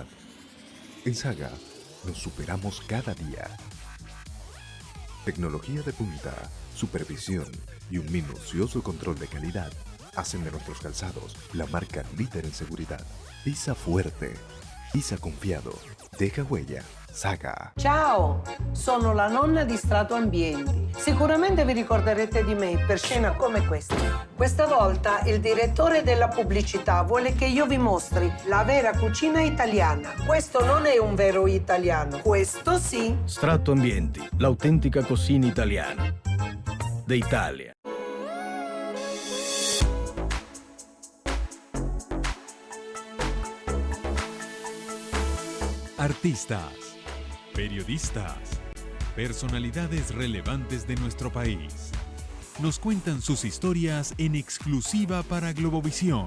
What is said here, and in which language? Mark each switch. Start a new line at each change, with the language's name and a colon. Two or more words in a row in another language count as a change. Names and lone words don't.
Spanish: En Saga nos superamos cada día. Tecnología de punta, supervisión y un minucioso control de calidad hacen de nuestros calzados la marca líder en seguridad. Pisa fuerte, pisa confiado, deja huella. Saga.
Italian: Ciao, sono la nonna di Strato Ambienti. Sicuramente vi ricorderete di me per scena come questa. Questa volta il direttore della pubblicità vuole che io vi mostri la vera cucina italiana. Questo non è un vero italiano, questo sì. Strato Ambienti, l'autentica cucina italiana. D'Italia.
Spanish: Artistas, periodistas, personalidades relevantes de nuestro país. Nos cuentan sus historias en exclusiva para Globovisión.